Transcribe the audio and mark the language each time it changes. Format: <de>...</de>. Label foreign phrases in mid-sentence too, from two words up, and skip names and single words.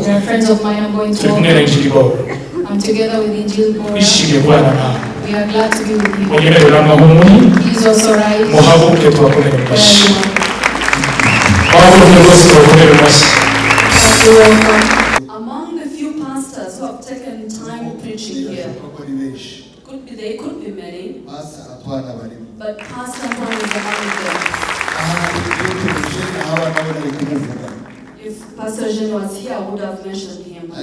<en>There are friends of mine I'm going to I'm together with Injil Bora.</en> <rw>Ishimye kubana nawe.</rw> <en>We are glad to be with you.</en> <rw>Munyemerera amahumure.</rw> <en>Please also rise.</en> <rw>Muhaguruke tubakomere amashyi. Muhaguruke rwose tubakomere amashyi.</rw> <en>Among the few pastors who have taken time preaching here, they could be many, but Pastor Antoine is among them. If Pastor Jean was here, I would have mentioned him.</en>